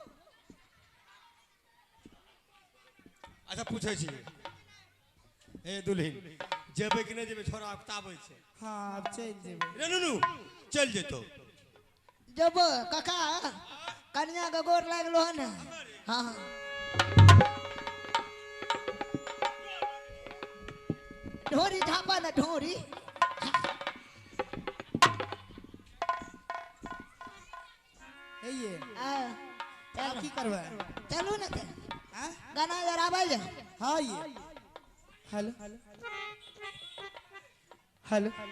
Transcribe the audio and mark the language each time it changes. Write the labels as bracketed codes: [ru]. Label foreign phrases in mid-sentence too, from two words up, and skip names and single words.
[mai] अच्छा पूछे छी ए दुल्हीन जेबे कि नहीं जेबे छोरा बताबै छै हां अब चल जेबे रे नुनू चल जेतो जब काका कन्या के गोर लागलो है ना हाँ ढोरी ढापा ना ढोरी ये चलो की करबे चलो ना हां गाना जरा आबै हां ये [en] hello hello